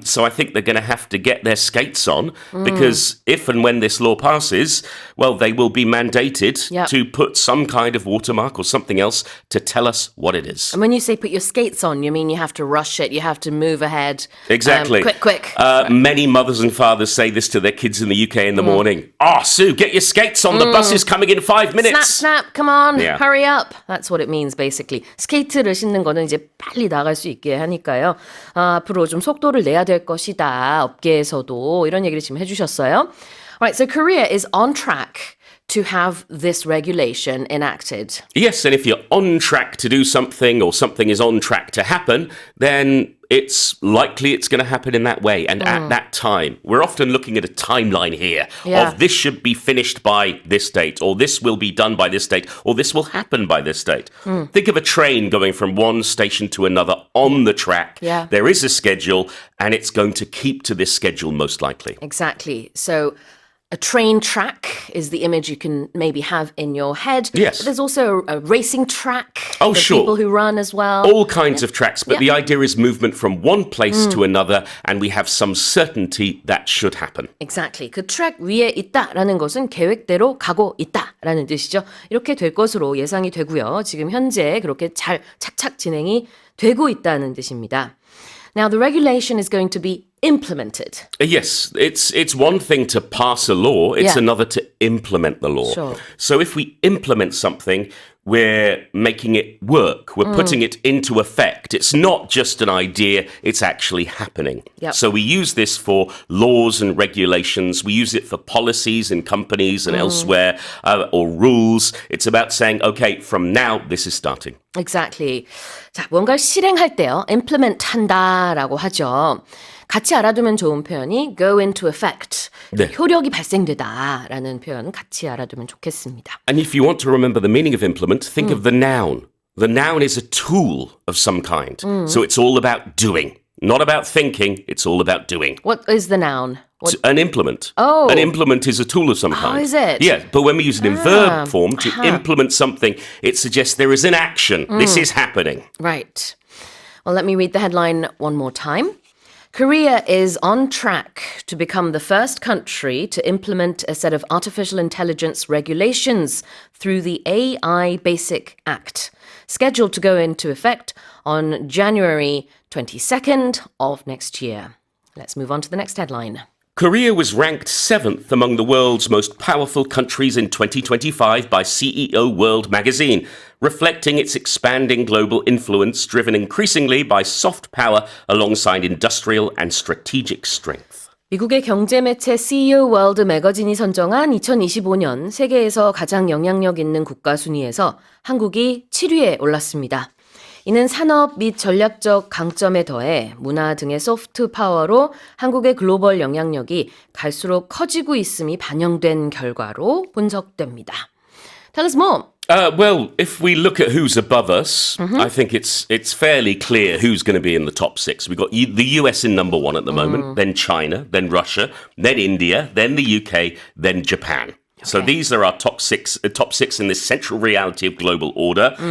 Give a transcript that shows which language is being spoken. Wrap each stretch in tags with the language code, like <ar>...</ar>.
<en>So I think they're going to have to get their skates on because if and when this law passes, well, they will be mandated to put some kind of watermark or something else to tell us what it is. And when you say put your skates on, you mean you have to rush it, you have to move ahead. Exactly. Quick. Many mothers and fathers say this to their kids in the UK in the morning. Oh, Sue, get your skates on. The bus is coming in 5 minutes. Snap, come on, Yeah. hurry up. That's what it means, basically.</en> <ko>스케이트를 신는 거는 이제 빨리 나갈 수 있게 하니까요. 앞으로 좀 속도를 내야 될 것이다. 업계에서도 이런 얘기를 지금 해주셨어요.</ko> <en>Right, so Korea is on track to have this regulation enacted. Yes, and if you're on track to do something or something is on track to happen, then it's likely it's going to happen in that way and at that time. We're often looking at a timeline here of this should be finished by this date or this will be done by this date or this will happen by this date. Think of a train going from one station to another on the track. Yeah. There is a schedule and it's going to keep to this schedule most likely. Exactly. So a train track is the image you can maybe have in your head. Yes. But there's also a racing track for sure. people who run as well. All kinds of tracks, but the idea is movement from one place to another, and we have some certainty that should happen. Exactly.</en> <ko>그 트랙 위에 있다라는 것은 계획대로 가고 있다라는 뜻이죠. 이렇게 될 것으로 예상이 되고요. 지금 현재 그렇게 잘 착착 진행이 되고 있다는 뜻입니다.</ko> <en>Now, the regulation is going to be implemented. Yes, it's one thing to pass a law, it's another to implement the law. Sure. So if we implement something, we're making it work, we're putting it into effect. It's not just an idea, it's actually happening. Yep. So we use this for laws and regulations, we use it for policies in companies and elsewhere, or rules. It's about saying, okay, from now, this is starting. Exactly.</en> <ko>자, 뭔가를 실행할 때요. implement 한다라고 하죠. 같이 알아두면 좋은 표현이</ko> <en>go into effect.</en> <ko>네. 효력이 발생되다라는 표현 같이 알아두면 좋겠습니다.</ko> <en>And if you want to remember the meaning of implement, think of the noun. The noun is a tool of some kind. So it's all about doing. Not about thinking, it's all about doing. What is the noun? An implement. Oh. An implement is a tool of some kind. is it? Yeah, but when we use it in verb form to implement something, it suggests there is an action. This is happening. Right. Well, let me read the headline one more time. Korea is on track to become the first country to implement a set of artificial intelligence regulations through the AI Basic Act, scheduled to go into effect on January 22nd of next year. Let's move on to the next headline. Korea was ranked 7th among the world's most powerful countries in 2025 by CEO World magazine, reflecting its expanding global influence driven increasingly by soft power alongside industrial and strategic strength.</en> <ko>미국의 경제 매체 CEO 월드 매거진이 선정한 2025년 세계에서 가장 영향력 있는 국가 순위에서 한국이 7위에 올랐습니다. 이는 산업 및 전략적 강점에 더해 문화 등의 소프트 파워로 한국의 글로벌 영향력이 갈수록 커지고 있음이 반영된 결과로 분석됩니다.</ko> <en>Tell us more. Well, if we look at who's above us, I think it's fairly clear who's going to be in the top 6. We've got the US in number 1 at the moment, then China, then Russia, then India, then the UK, then Japan. So these are our top six in this central reality of global order.</en>